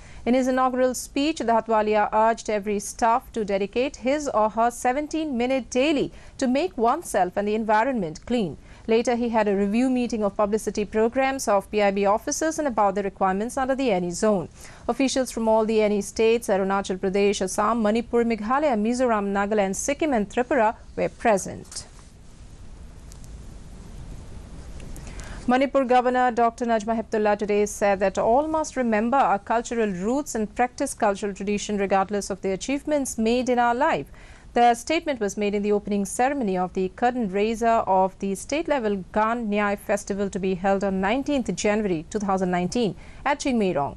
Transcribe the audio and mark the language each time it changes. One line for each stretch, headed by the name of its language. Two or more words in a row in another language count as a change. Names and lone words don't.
English: In his inaugural speech, Dhatwalia urged every staff to dedicate his or her 17-minute daily to make oneself and the environment clean. Later, he had a review meeting of publicity programs of PIB officers and about the requirements under the NE zone. Officials from all the NE states, Arunachal Pradesh, Assam, Manipur, Meghalaya, Mizoram, Nagaland, Sikkim and Tripura were present. Manipur Governor Dr. Najma Heptullah today said that all must remember our cultural roots and practice cultural tradition regardless of the achievements made in our life. The statement was made in the opening ceremony of the curtain raiser of the state-level Gan Nyay Festival to be held on 19th January 2019 at Chingmeirong.